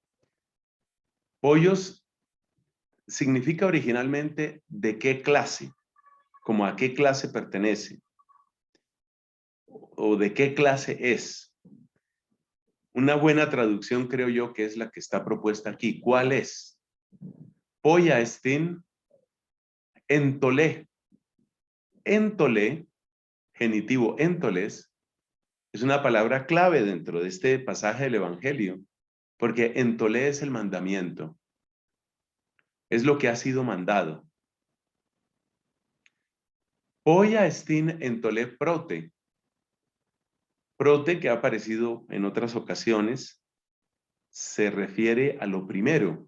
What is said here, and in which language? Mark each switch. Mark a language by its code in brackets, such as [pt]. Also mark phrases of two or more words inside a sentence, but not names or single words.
[es] Pollos significa originalmente de qué clase, como a qué clase pertenece, o de qué clase es. Una buena traducción creo yo que es la que está propuesta aquí. ¿Cuál es? [el] ποία ἐστὶν ἐντολή. [es] Entolé, genitivo entoles, es una palabra clave dentro de este pasaje del Evangelio, porque entolé es el mandamiento. Es lo que ha sido mandado. [el] ποία ἐστὶν ἐντολὴ πρώτη. [es] Prote, que ha aparecido en otras ocasiones, se refiere a lo primero.